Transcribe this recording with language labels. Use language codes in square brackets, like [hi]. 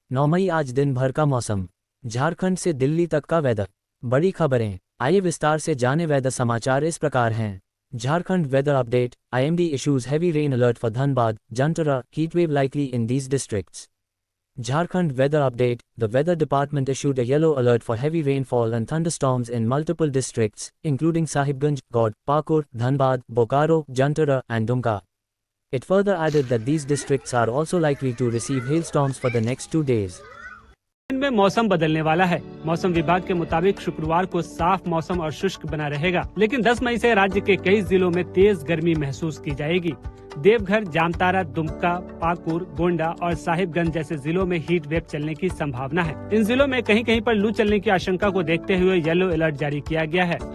[hi] 9 मई आज दिन भर का मौसम, झारखंड से दिल्ली तक का वेदर। बड़ी खबरें, आइए विस्तार से जाने। वेदर समाचार इस प्रकार हैं। [en] Jharkhand weather update. IMD issues heavy rain alert for Dhanbad, Jamtara, heat wave likely in these districts. Jharkhand weather update. The weather department issued a yellow alert for heavy rainfall and thunderstorms in multiple districts, including Sahibganj, God, Pakur, Dhanbad, Bokaro, Jantara, and Dumka. It further added that these districts are also likely to receive hailstorms for the next 2 days. [hi] में मौसम बदलने वाला है। मौसम विभाग के मुताबिक शुक्रवार को साफ मौसम और शुष्क बना रहेगा, लेकिन 10 मई से राज्य के कई जिलों में तेज गर्मी महसूस की जाएगी। देवघर, जामताड़ा, दुमका, पाकुर, गोंडा और साहिबगंज जैसे जिलों में हीट वेव चलने की संभावना है। इन जिलों में कहीं कहीं पर लू चलने की आशंका को देखते हुए येलो अलर्ट जारी किया गया है।